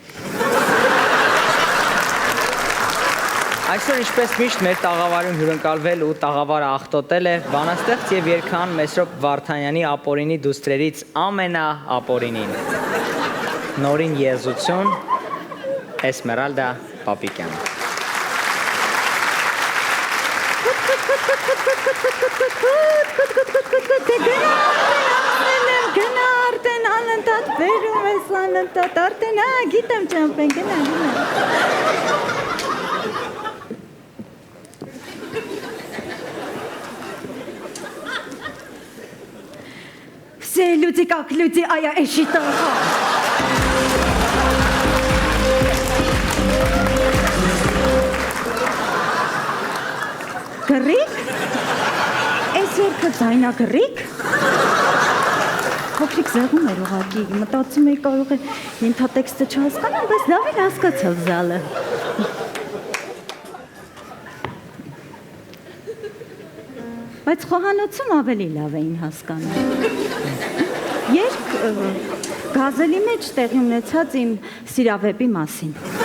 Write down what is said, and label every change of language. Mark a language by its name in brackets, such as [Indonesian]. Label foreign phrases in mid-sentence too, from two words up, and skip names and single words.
[Armenian] Այսօր ինչպես միշտ մեր տաղավարում հյուրընկալվել ու տաղավարը աղտոտել է բանաստեղծ եւ երգահան Մեսրոպ Վարդանյանի ապօրինի դուստրերից ամենաապօրինին։ Նորին եզություն Էսմերալդա Պապիկյան։ Գնա արդեն անընդհատ վերում ես անընդհատ արդեն գիտեմ ճամփեն գնա [Russian] Все люди как люди, а я эшитаха. [Armenian] Գրիկ? Այս երկը ձայնա գրիկ? Փոքրիկ զեղում էր ուղղակի, մտածում էի կարող է ենթատեքստը չհասկանամ, բայց լավ էլ հասկացավ զալը։ Բայց խոհանոցում ավելի լավ էին հասկանում։ Երկ գազելի մեջ տեղի ունեցած իմ սիրավեպի մասին։